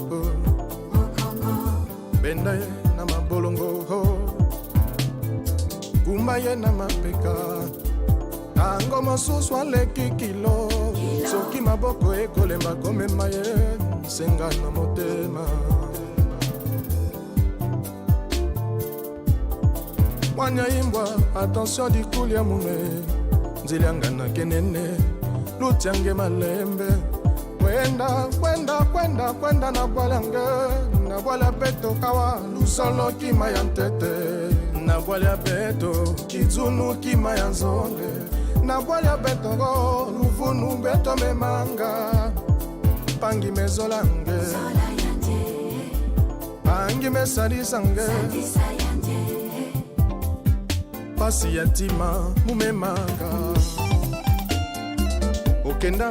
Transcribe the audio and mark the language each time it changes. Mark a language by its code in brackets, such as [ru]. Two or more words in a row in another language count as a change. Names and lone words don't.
[ln] benda ye na mabolongo kumba ye na mapeka tango mosusu aleki kilo soki maboko ekolemba komema ye senga na motema mwanya imbwa attention [kg] dikuli ya mume nzilianga na kenene lutiange malembe kwenda na bwalange na bwala beto kawa lusolo kima ya ntete na bwala beto kizunu kima ya nzonge na bwala beto go luvunu beto memanga pangi mezolange pangi mesalisange pasi ya ntima mumemanga okenda